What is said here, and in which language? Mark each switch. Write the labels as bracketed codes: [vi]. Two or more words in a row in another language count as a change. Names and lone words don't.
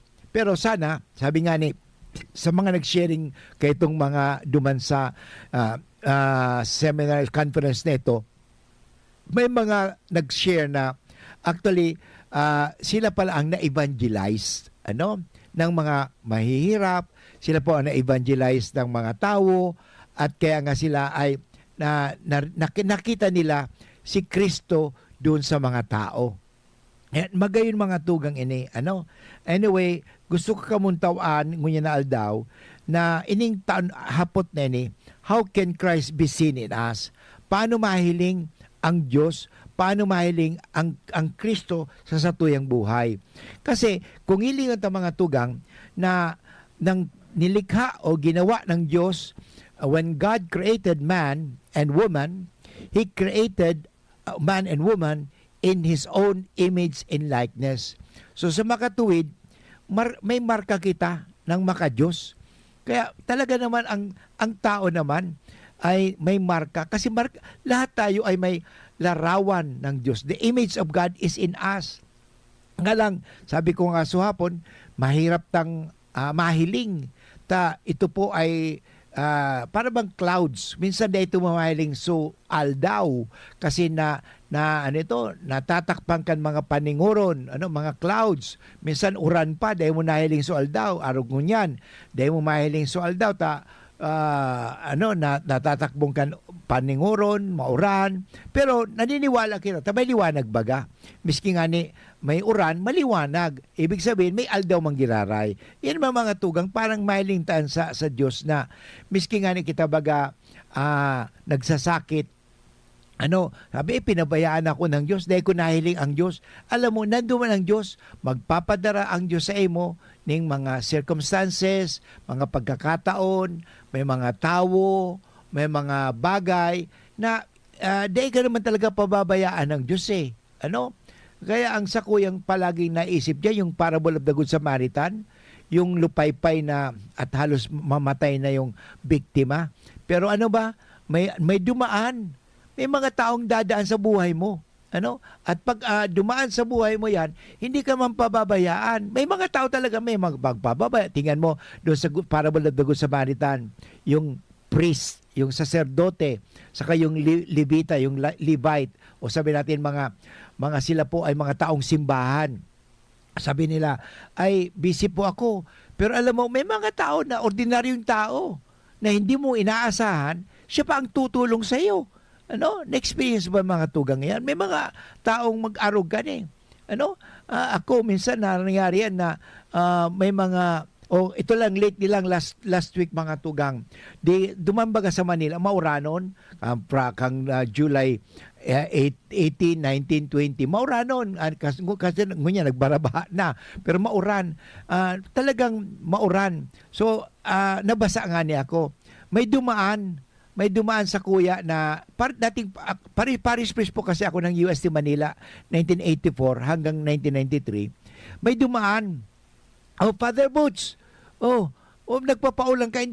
[tl] Pero sana, sabi nga ni, sa mga nag-sharing kay itong mga duman sa [en] seminar conference [tl] nito, may mga nag-share na actually sila pala ang na-evangelize ng mga mahihirap, sila po ang na-evangelize ng mga tao at kaya nga sila ay nakita nila si Kristo doon sa mga tao. [bik] At magayon mga tugang ini. Anyway, gusto ko kamuntawan ngunya na aldaw na ining hapot na ini, [en] how can Christ be seen in us? [bik] Paano mahiling ang Diyos? Paano mahiling ang Kristo sa satuyang buhay? Kasi kung hilingan ta mga tugang na nang nilikha o ginawa ng Diyos, [en] when God created man and woman, He created man and woman in His own image and likeness. [tl] So sa makatuwid, may marka kita ng makadiyos. Kaya talaga naman ang tao naman ay may marka. Kasi lahat tayo ay may larawan ng Diyos. [en] The image of God is in us. [bik] Nga lang, sabi ko nga so hapon, mahirap tang mahiling. [tl] Ito po ay para bang clouds. [bik] Minsan na ito mamahiling so aldaw kasi natatakpan kan mga paninguron, mga clouds. Minsan uran pa dahil mo nahiling so aldaw, arog ngunyan. Dahil mo mahiling so aldaw natatakbong kan paninguron, mauran. Pero naniniwala kita, may liwanag baga. Miski nga ni may uran, maliwanag. Ibig sabihin, may aldaw manggiraray. Yan mga tugang parang mahilintaan sa Diyos na miski nga ni kita baga nagsasakit. [tl] Sabi, pinabayaan ako ng Diyos dahil ko nahiling ang Diyos. Alam mo, [bik] nanduman ang Diyos, magpapadara ang Diyos sa imo [tl] ng mga circumstances, mga pagkakataon, may mga tao, may mga bagay na dahil ka naman talaga pababayaan ng Diyos eh. Kaya ang sakuyang palaging naisip niya, yung [en] parable of the Good Samaritan, [tl] yung lupaypay na at halos mamatay na yung biktima. Pero may dumaan. May mga taong dadaan sa buhay mo. At pag dumaan sa buhay mo yan, hindi ka man pababayaan. May mga tao talaga may magpababaya. Tingnan mo doon sa [en] parable of the Good Samaritan, [tl] yung priest, yung saserdote, saka yung Levita, yung Levite, o sabi natin mga sila po ay mga taong simbahan. Sabi nila, ay busy po ako. Pero alam mo, may mga tao na ordinaryong tao na hindi mo inaasahan, siya pa ang tutulong sa iyo. [bik] Na-experience ba mga tugang yan? May mga taong mag-arogan eh. [tl] Ako minsan nangyari yan na may mga ito lang lately lang [en] last week [tl] mga tugang. [bik] Dumambaga sa Manila, mauranon kang July 18, 19, 20. Mauranon kasi ngunya nagbaraba na pero mauran. Talagang mauran. [tl] So nabasa nga niya ako. May dumaan sa kuya na Paris Priest po kasi ako ng UST Manila 1984 hanggang 1993. May dumaan. Father Boots. Nagpapaulang ka.